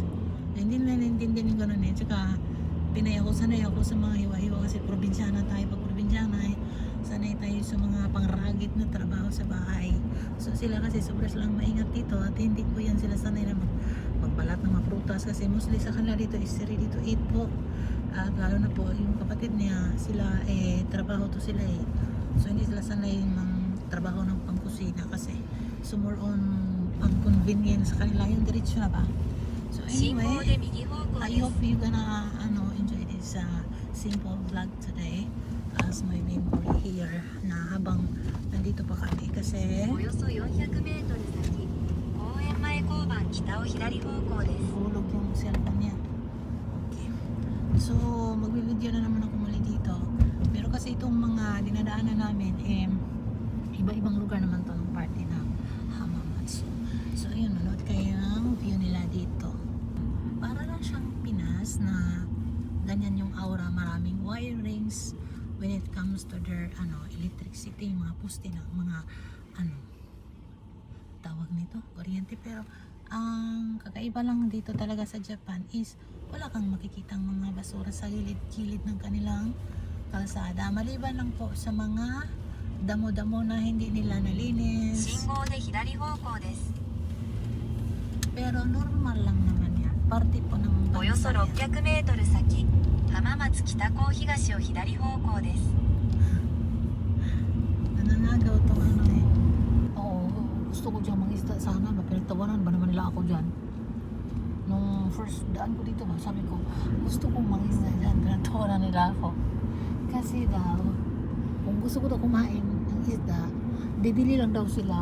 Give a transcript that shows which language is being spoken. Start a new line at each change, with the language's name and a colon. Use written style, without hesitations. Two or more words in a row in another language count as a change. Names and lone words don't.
Filipino: Hindi nila naintindihan yung gano'n tsaka sanay ako sa mga hiwa-hiwa kasi probinsyana tayo. Pag probinsyana sanay tayo sa mga pangragit na trabaho sa bahay. So sila kasi sobra silang maingat dito at hindi po yan sila sanay na magbalat ng mga prutas kasi mostly sa kanila dito is
English: ready to eat
Filipino: po. At lalo na po yung kapatid niya, sila trabaho to sila so hindi sila sanay ng trabaho ng pangkusina kasi so
English: more on
Filipino: pang convenience sa kanila yung diretsyo na ba.
English: So
Japanese: 信号
English: anyway,
Japanese: で右方向
English: I
Japanese: です。
English: hope you gonna enjoy this simple vlog today as my memory here
Filipino: na habang nandito pa kami kasi
Japanese: およそ400メートル先、公園前交番北を左方向です。
Filipino: hulog yung cellphone niya. Okay. So magbibideo na naman ako muli dito. Pero kasi itong mga dinadaanan namin iba-ibang lugar naman to ng party ng Hamamatsu. So ayun, manood kayo ng view nila dito. Para lang siyang Pinas na ganyan yung aura, maraming
English: wirings when it comes to their electricity,
Filipino: mga poste na mga tawag nito, kuryente. Pero ang kakaiba lang dito talaga sa Japan is wala kang makikitang mga basura sa gilid-gilid ng kanilang kalsada, maliban lang po sa mga damo-damo na hindi nila nalinis.
Japanese: 信号で左方向です。
Filipino: Pero normal lang naman yan, parte po ng
Japanese: およそ
Filipino: bansa yan.
Japanese: 600 メートル先、浜松北港東を左方向です。
Filipino: Nananagaw tong oo, gusto ko dyan mag-isda sana ba, pinagtawanan ba naman nila ako dyan nung first daan ko dito ba, sabi ko gusto kong mag-isda dyan, pinagtawanan nila ako kasi daw kung gusto ko daw kumain ng isda, bibili lang daw sila.